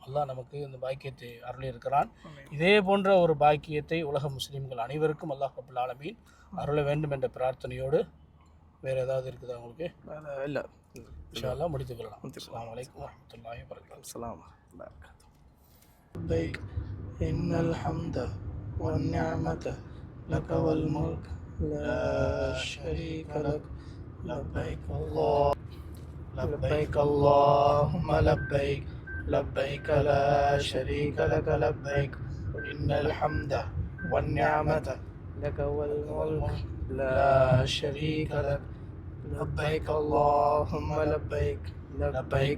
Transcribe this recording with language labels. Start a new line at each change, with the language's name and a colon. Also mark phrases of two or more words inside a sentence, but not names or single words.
Tamil: அல்லாஹ் நமக்கு இந்த பாக்கியத்தை அருளி இருக்கிறான். இதே போன்ற ஒரு பாக்கியத்தை உலக முஸ்லீம்கள் அனைவருக்கும்
Arabic: الله رب العالمين
Tamil: அருள வேண்டும் என்ற பிரார்த்தனையோடு வேறு ஏதாவது இருக்குதா உங்களுக்கு? இல்லை,
Arabic: إن شاء الله
Tamil: முடித்துக் கொள்ளலாம்.
Arabic: السلام عليكم ورحمة الله وبركاته. والنعمة لك والملك لا شريك لك لبيك اللهم لبيك لبيك لا شريك لك لبيك إن الحمد والنعمة لك والملك لا شريك لك لبيك اللهم لبيك لبيك